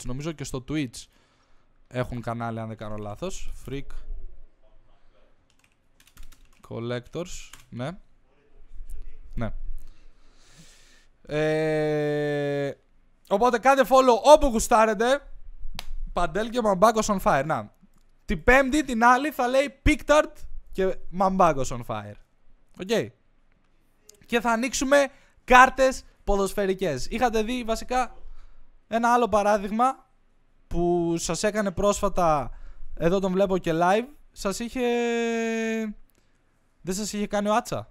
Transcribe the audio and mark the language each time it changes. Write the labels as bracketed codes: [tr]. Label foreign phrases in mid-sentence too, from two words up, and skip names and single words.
[el] Νομίζω και στο Twitch έχουν κανάλι, αν δεν κάνω λάθος. Freak Collectors, ναι. Ναι. Οπότε κάντε follow όπου γουστάρετε. Παντέλ και Mambagos on fire. Να, την Πέμπτη την άλλη θα λέει Pictard και Mambagos on fire. Οκ. Okay. Και θα ανοίξουμε κάρτες ποδοσφαιρικές. Είχατε δει βασικά ένα άλλο παράδειγμα που σας έκανε πρόσφατα. Εδώ τον βλέπω και live. Δεν σας είχε κάνει ο Άτσα?